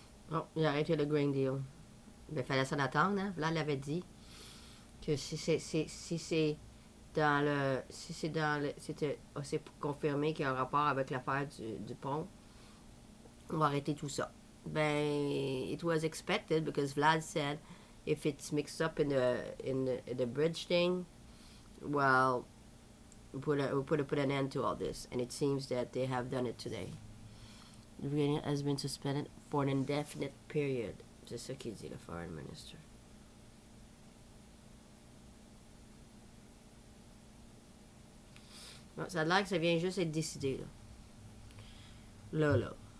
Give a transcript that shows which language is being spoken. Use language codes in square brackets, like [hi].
[fr] Bon, il a arrêté le grain deal. Il fallait s'en attendre, hein. Là, il avait dit que si c'est dans le... Si c'est dans le... C'est confirmé qu'il y a un rapport avec l'affaire du pont, on va arrêter tout ça. [en] Ben, it was expected because Vlad said if it's mixed up in the bridge thing, well, we'll put an end to all this. And it seems that they have done it today. The agreement has been suspended for an indefinite period. [fr] C'est ça qu'il dit, le [en] foreign minister. [fr] Bon, ça a l'air que ça vient juste être décidé, là. Là.